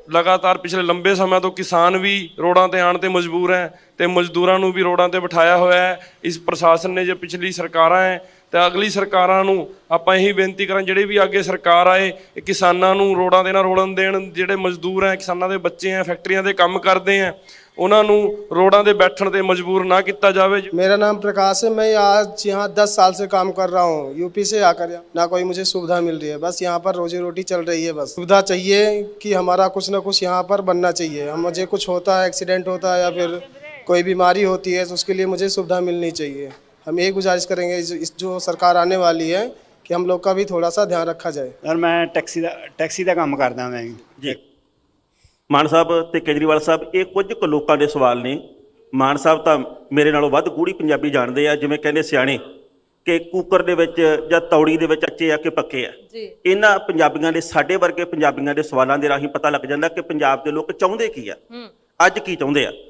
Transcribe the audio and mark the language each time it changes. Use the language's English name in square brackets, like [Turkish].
[Punjabi] ਲਗਾਤਾਰ ਪਿਛਲੇ ਲੰਬੇ ਸਮੇਂ ਤੋਂ ਕਿਸਾਨ ਵੀ ਰੋਡਾਂ ਤੇ ਆਉਣ ਤੇ ਮਜਬੂਰ ਹੈ ਤੇ ਮਜ਼ਦੂਰਾਂ ਨੂੰ ਵੀ ਰੋਡਾਂ ਤੇ ਬਿਠਾਇਆ ਹੋਇਆ ਹੈ ਇਸ ਪ੍ਰਸ਼ਾਸਨ ਨੇ। ਜੇ ਪਿਛਲੀ ਸਰਕਾਰਾਂ ਹੈ ਤਾਂ ਅਗਲੀ ਸਰਕਾਰਾਂ ਨੂੰ ਆਪਾਂ ਇਹੀ ਬੇਨਤੀ ਕਰਾਂ, ਜਿਹੜੇ ਵੀ ਅੱਗੇ ਸਰਕਾਰ ਆਏ ਕਿਸਾਨਾਂ ਨੂੰ ਰੋਡਾਂ ਤੇ ਨਾ ਰੋਲਣ ਦੇਣ। ਜਿਹੜੇ ਮਜ਼ਦੂਰ ਹੈ, ਕਿਸਾਨਾਂ ਦੇ ਬੱਚੇ ਹੈ, ਫੈਕਟਰੀਆਂ ਦੇ ਕੰਮ ਕਰਦੇ ਹੈ, ਉਹਨਾਂ ਨੂੰ [Hindi] रोडों पे बैठने पे मजबूर ना किया जाए। मेरा नाम प्रकाश है, मैं आज यहाँ 10 साल से काम कर रहा हूँ। यूपी से आकर ना कोई मुझे सुविधा मिल रही है, बस यहाँ पर रोजी रोटी चल रही है। बस सुविधा चाहिए कि हमारा कुछ ना कुछ यहाँ पर बनना चाहिए। हम मुझे कुछ होता है, एक्सीडेंट होता है या फिर कोई बीमारी होती है तो उसके लिए मुझे सुविधा मिलनी चाहिए। हम यही गुजारिश करेंगे इस जो सरकार आने वाली है कि हम लोग का भी थोड़ा सा ध्यान रखा जाए। यार मैं टैक्सी का काम करदा मैं जी। [Punjabi] ਮਾਨ ਸਾਹਿਬ ਤੇ ਕੇਜਰੀਵਾਲ ਸਾਹਿਬ ਇਹ ਕੁਝ ਕੁ ਲੋਕਾਂ ਦੇ ਸਵਾਲ ਨੇ। ਮਾਨ ਸਾਹਿਬ ਤਾਂ ਮੇਰੇ ਨਾਲੋਂ ਵੱਧ ਗੂੜੀ ਪੰਜਾਬੀ ਜਾਣਦੇ ਆ। ਜਿਵੇਂ ਕਹਿੰਦੇ ਸਿਆਣੇ ਕਿ ਕੁੱਕਰ ਦੇ ਵਿੱਚ ਜਾਂ ਤੌੜੀ ਦੇ ਵਿੱਚ ਕੱਚੇ ਆ ਕਿ ਪੱਕੇ ਆ। ਇਹਨਾਂ ਪੰਜਾਬੀਆਂ ਦੇ, ਸਾਡੇ ਵਰਗੇ ਪੰਜਾਬੀਆਂ ਦੇ ਸਵਾਲਾਂ ਦੇ ਰਾਹੀਂ ਪਤਾ ਲੱਗ ਜਾਂਦਾ ਕਿ ਪੰਜਾਬ ਦੇ ਲੋਕ ਚਾਹੁੰਦੇ ਕੀ ਆ, ਅੱਜ ਕੀ ਚਾਹੁੰਦੇ ਆ।